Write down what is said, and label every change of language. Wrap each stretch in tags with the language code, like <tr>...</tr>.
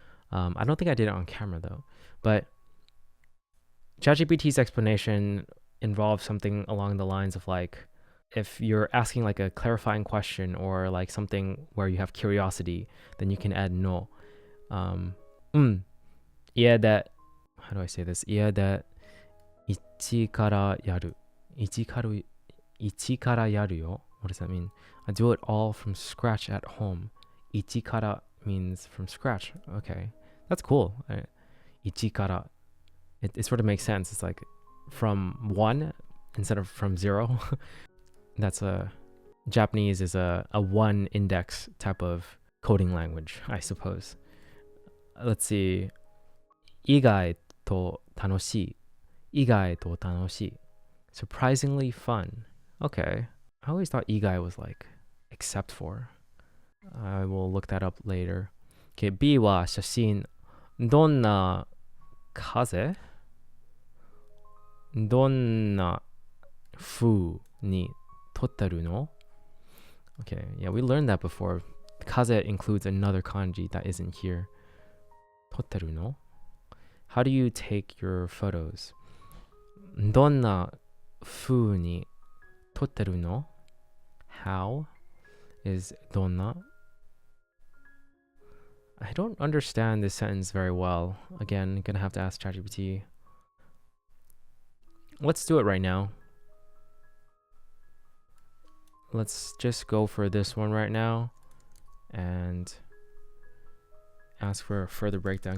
<en>I don't think I did it on camera though. But ChatGPT's explanation involves something along the lines of like, if you're asking like a clarifying question or like something where you have curiosity, then you can add no. Yeah, that, how do I say this? Yeah, that</en> <ja>一からやる。一からやるよ.</ja> <en>What does that mean? I do it all from scratch at home. 一から means from scratch. Okay, that's cool. 一から.It sort of makes sense. It's like from one instead of from zero. That's Japanese is a one index type of coding language, I suppose. Let's see.</en> <ja>意外と楽しい. 意外と楽しい.</ja> <en>Surprisingly fun. Okay. I always thought 意外 was like except for. I will look that up later.</en> <ja>Okay, B は写真。どんな風? どんな風に撮ってるの?</ja> <en>Okay, yeah, we learned that before. Kaze includes another kanji that isn't here.</en> <ja>撮ってるの?</ja> <en>How do you take your photos?</en> <ja>どんな風に撮ってるの?</ja> <en>How is どんな? I don't understand this sentence very well. Again, gonna have to ask ChatGPT. Let's do it right now. Let's just go for this one right now and ask for a further breakdown.</en>